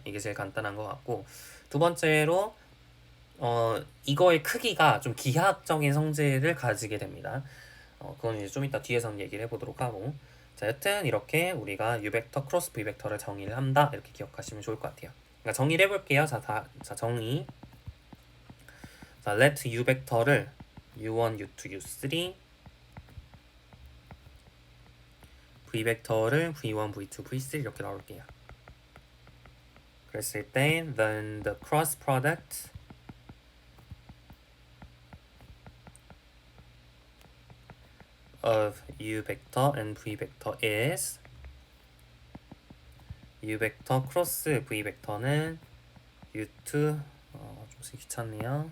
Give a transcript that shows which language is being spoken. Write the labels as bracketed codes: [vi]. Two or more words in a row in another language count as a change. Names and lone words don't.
[ko] 이게 제일 간단한 것 같고 두 번째로 이거의 크기가 좀 기하학적인 성질을 가지게 됩니다. 그건 이제 좀 이따 뒤에서 얘기를 해보도록 하고 자, 여튼 이렇게 우리가 U 벡터 크로스 V 벡터를 정의를 한다 이렇게 기억하시면 좋을 것 같아요. 그러니까 정의를 해볼게요. 자 정의. 자, let U 벡터를 U1, U2, U3 V 벡터를 V1, V2, V3 이렇게 나올게요. 그랬을 때 [en] then the cross product of U vector and V vector is U vector [ko] 크로스 V 벡터는 U2 좀 귀찮네요.